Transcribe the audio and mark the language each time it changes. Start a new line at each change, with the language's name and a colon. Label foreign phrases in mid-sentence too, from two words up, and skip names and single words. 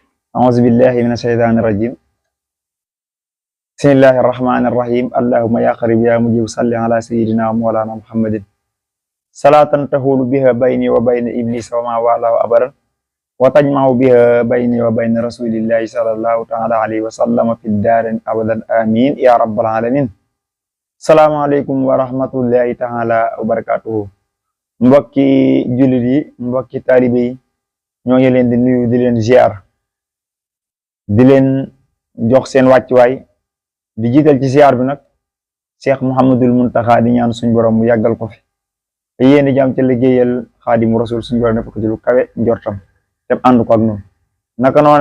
Arabic: أعوذ بالله من الشيطان الرجيم بسم الله الرحمن الرحيم اللهم يا قريب يا مجيب صل على سيدنا مولانا محمد صلاة تحول بها بيني وبين إبليس وما والاه أبدا وتجمع بها بيني وبين رسول الله صلى الله تعالى عليه وسلم في الدار أبدا آمين يا رب العالمين السلام عليكم ورحمة الله تعالى وبركاته
Wolof: mbokki jullit yi mbokki taalibe yi ñoo ngi leen di nuyu di leen ziar di leen jox seen wàccuwaay di jiital ci ziar bi nag Cheikh Mouhamadul Muntaxa di ñaan suñ borom mu yàggal ko fi te yéen di jàmm ci liggéeyal Xaadimu Rasul suñ borom def ko ci lu kawe njortam te ànd ko ak noonu naka noonu